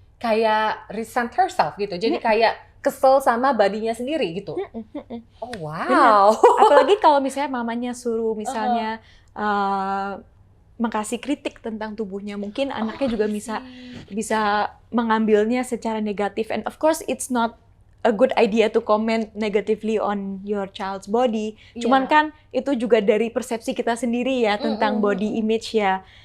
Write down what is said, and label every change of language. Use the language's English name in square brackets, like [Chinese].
[Indonesian] kayak [English] resent herself [Indonesian] gitu. Jadi kayak kesel sama bodinya sendiri gitu. Oh wow. Apalagi kalau misalnya mamanya suruh misalnya mengkasih kritik tentang tubuhnya, mungkin anaknya juga bisa mengambilnya secara negatif. [English] And of course it's not a good idea to comment negatively on your child's body. [Indonesian] Cuman kan itu juga dari persepsi kita sendiri ya tentang body image ya.